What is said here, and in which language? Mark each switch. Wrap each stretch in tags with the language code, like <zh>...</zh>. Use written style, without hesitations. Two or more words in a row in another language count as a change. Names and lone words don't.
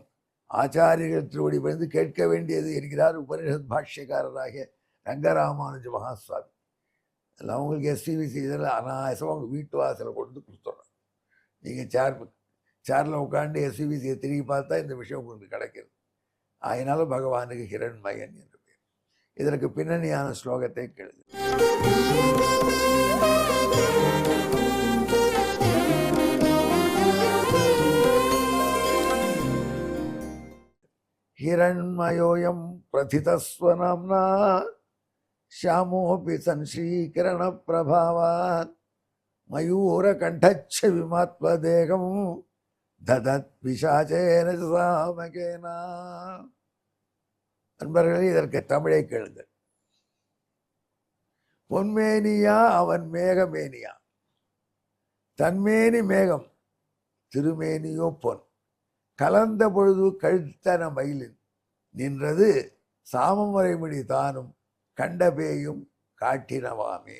<ta>ஆச்சாரியர்கள் திருவடி பணிந்து கேட்க வேண்டியது என்கிறார் உபனிஷத் பாஷ்யக்காரராகிய ரங்கராமானுஜ மகாஸ்வாமி. எல்லாம் உங்களுக்கு எஸ்டிவிசி இதில் அனாயசமாக உங்கள் வீட்டு வாசலை கொண்டு கொடுத்துட்றோம். நீங்கள் சேரில் உட்காந்து எஸ்டிவிசியை திரும்பி பார்த்தா இந்த விஷயம் உங்களுக்கு கிடைக்கிறது. அதனால பகவானுக்கு ஹிரண்மயன் என்று பேர். இதற்கு பின்னணியான ஸ்லோகத்தை கேளுங்க.</ta> <sa>हिरण्मयोऽयं प्रथितस्वनाम्ना श्यामोऽपि संश्रीकिरणप्रभावात् मयूरकण्ठच्छविमात्मदेहं ददत् पिशाचेन सामकेन.</sa> <ta>அன்பர்களே, இதற்கு தமிழை கேளுங்கள். பொன்மேனியா அவன் மேகமேனியா, தன்மேனி மேகம் திருமேனியோ பொன், கலந்த பொழுது கழுத்தன மயிலின் நின்றது சாமமுறைமொழி தானும் கண்டபேயும் காட்டினவாமே.</ta>